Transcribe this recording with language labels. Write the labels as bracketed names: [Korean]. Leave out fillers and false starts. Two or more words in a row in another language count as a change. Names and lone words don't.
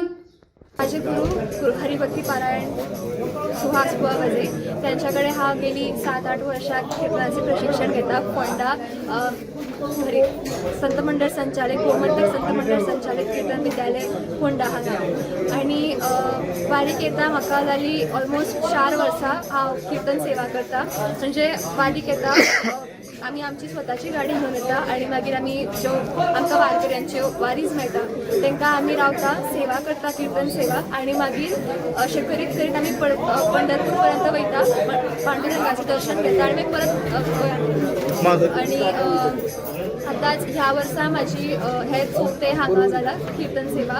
[Marathi] माझे गुरु हरिभक्ती पारायण सुहास बुवा वजे, त्यांच्याकडे हा गेली 7-8 वर्षात कीर्तनाचे प्रशिक्षण घेतात. फोंडा संत मंडळ संचालक, गोमंतक संत मंडळ संचालक, कीर्तन विद्यालय फोंडा हा गाव. [Konkani] आणि वारीक येता म्हाका जाली ऑलमोस्ट 4 वर्सां हांव कीर्तन सेवा करता. म्हणजे वारीक येता आम्ही आमची स्वतःची गाडी घेऊन येता आणि मागीर आम्ही ज्यो आमकां वारकऱ्यांच्यो वारीज मेळटा तांकां आमी रावता, सेवा करता, कीर्तन सेवा. आणि मागीर अशें करीत आमी पंढरपूर पर्यंत वयता, पांडुरंगाचें दर्शन घेता आणि मागीर परत आणि आतांच ह्या वर्सा म्हाजी हे चवथे हांगा जाला कीर्तन सेवा.